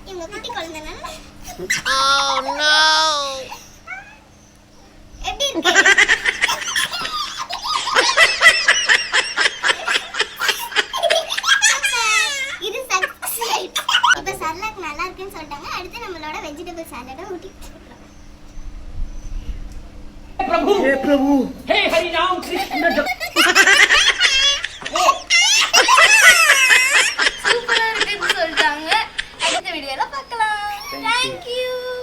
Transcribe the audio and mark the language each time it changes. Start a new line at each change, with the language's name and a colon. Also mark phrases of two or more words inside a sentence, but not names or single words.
Tamil: இவங்க குட்டி குழந்தைனால.
English: Oh no.
Tamil: எப்படி இருக்கு? இது சக்சஸ். இப்போ சர்லாக் நல்லா இருக்குன்னு சொல்லிட்டாங்க. அடுத்து நம்மளோட
English: vegetable salad
Tamil: ஊட்டி விட்டுறலாம்.
Hindi: हे प्रभु हे हरि राम कृष्ण சூப்பரா இருக்குன்னு சொல்லிட்டாங்க. அடுத்த வீடியோல பார்க்கலாம்.
English: Thank you.